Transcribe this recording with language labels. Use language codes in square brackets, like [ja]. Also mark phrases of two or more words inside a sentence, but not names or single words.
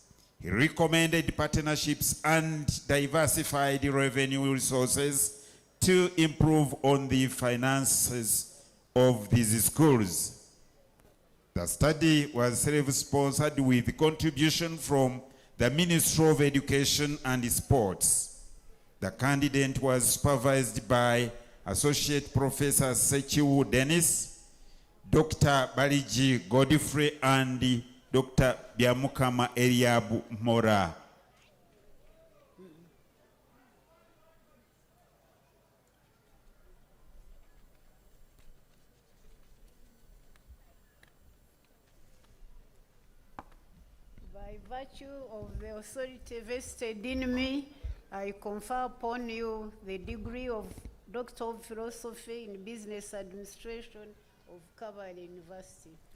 [en] He recommended partnerships and diversified revenue resources to improve on the finances of these schools. The study was self-sponsored with contribution from the Ministry of Education and Sports. The candidate was supervised by Associate Professor Sechiwu Dennis, Dr. Baliji Godfrey, and Dr. Byamukama Eliabu Mora. By virtue of the authority vested in me, I confer upon you the degree of Doctor of Philosophy in Business Administration of Kabale University.